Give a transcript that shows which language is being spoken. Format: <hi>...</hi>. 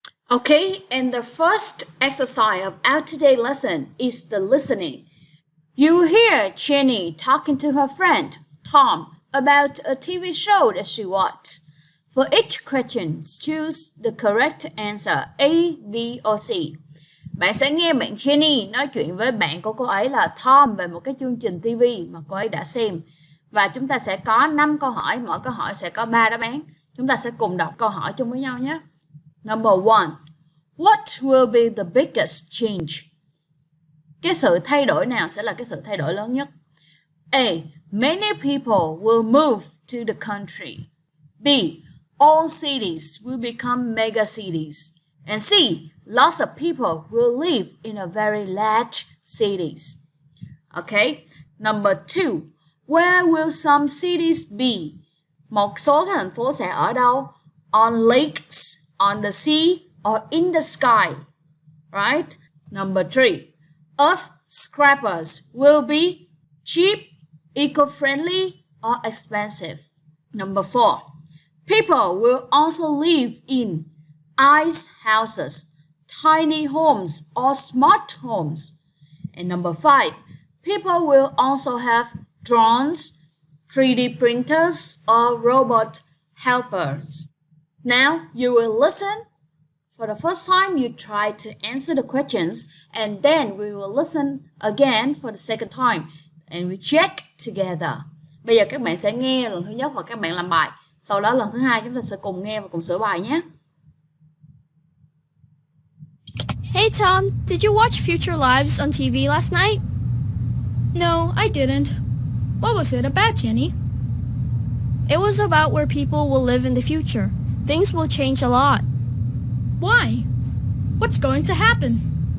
<en>Okay, and the first exercise of our today's lesson is the listening. You will hear Jenny talking to her friend Tom about a TV show that she watched. For each question, choose the correct answer A, B, or C.</en> <vi>Bạn sẽ nghe bạn Jenny nói chuyện với bạn của cô ấy là Tom về một cái chương trình TV mà cô ấy đã xem. Và chúng ta sẽ có 5 câu hỏi, mỗi câu hỏi sẽ có 3 đáp án. Chúng ta sẽ cùng đọc câu hỏi chung với nhau nhé.</vi> <en>Number 1. What will be the biggest change?</en> <vi>Cái sự thay đổi nào sẽ là cái sự thay đổi lớn nhất?</vi> <en>A. Many people will move to the country. B. All cities will become mega cities. And C. Lots of people will live in a very large cities. Okay. Number 2. Where will some cities be?</en> <vi>Một số cái thành phố sẽ ở đâu?</vi> <en>On lakes, on the sea, or in the sky. Right? Number 3. Earth scrapers will be cheap, eco-friendly, or expensive. Number 4. People will also live in ice houses, tiny homes, or smart homes. And number 5. People will also have drones, 3D printers, or robot helpers. Now you will listen. For the first time, you try to answer the questions, and then we will listen again for the second time, and we check together.</en> <vi>Bây giờ các bạn sẽ nghe lần thứ nhất và các bạn làm bài. Sau đó lần thứ hai chúng ta sẽ cùng nghe và cùng sửa bài nhé.</vi> <en>Hey Tom, did you watch Future Lives on TV last night? No, I didn't. What was it about, Jenny? It was about where people will live in the future. Things will change a lot. Why? What's going to happen?</en>